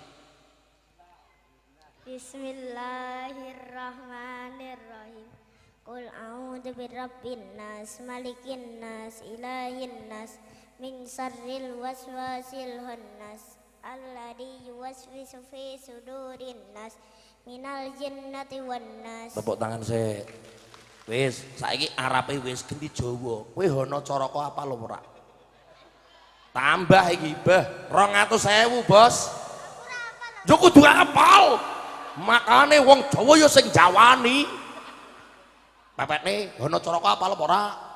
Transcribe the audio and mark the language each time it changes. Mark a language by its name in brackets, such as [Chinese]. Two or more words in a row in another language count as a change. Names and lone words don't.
[Arabic] بسم الله الرحمن الرحيم. قل أعوذ برب الناس ملك الناس إله الناس من شر الوسواس الخناس الذي يوسوس في صدور الناس من الجنة والناس. [Javanese] Tepuk tangan sik. Wis, saiki arepe wis ganti Jawa. Kowe ana caraka apa lho ora? Tambah iki, Bah. 200.000, Bos. Yo kudu apal. Makane wong Jawa ya sing jawani. Pepetne ana caraka apal apa ora?